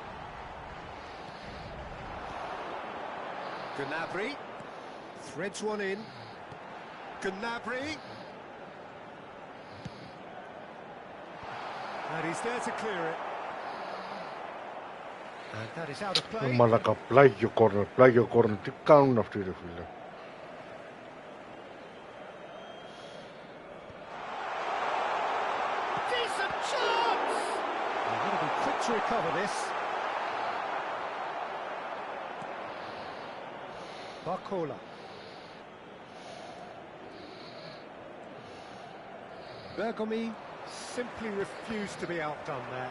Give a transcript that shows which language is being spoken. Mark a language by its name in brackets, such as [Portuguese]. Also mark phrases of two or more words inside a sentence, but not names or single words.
[English] Gnabry threads one in. Gnabry. And he's there to clear it. And that is out of play. [Greek] Μαλάκα, πλάγιο κόρνερ. Τι κάνουν αυτοί ρε φίλε. [English] Decent chance! They're going to be quick to recover this. Barcola. Bergomi simply refused to be outdone there.